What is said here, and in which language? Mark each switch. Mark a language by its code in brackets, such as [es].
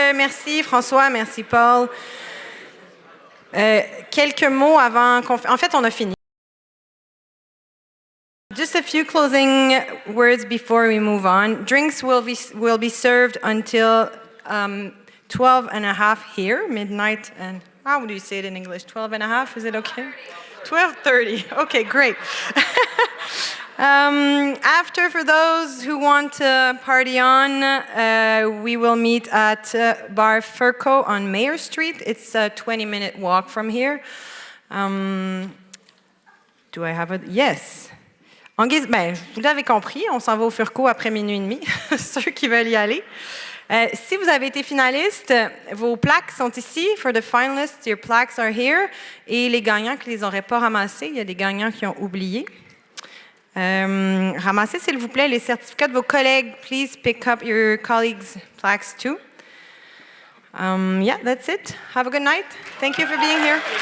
[fr] Merci François, merci Paul. Quelques mots avant qu'on... En fait, on a fini. [en] Just a few closing words before we move on. Drinks will be served until 12 and a half here, midnight, and how do you say it in English? 12 and a half, is it okay? 12:30, okay, great. After, for those who want to party on, we will meet at Bar Furco on Mayor Street. It's a 20-minute walk from here. Do I have a... Yes. [fr] En guise, vous l'avez compris, on s'en va au Furco après minuit et demi, ceux qui veulent y aller. Si vous avez été finaliste, vos plaques sont ici. [en] For the finalists, your plaques are here. [fr] Et les gagnants qui ne les auraient pas ramassés, il y a des gagnants qui ont oublié. Ramassez, s'il vous plaît, les certificats de vos collègues. [en] Please pick up your colleagues' plaques too. Yeah, that's it. Have a good night. Thank you for being here.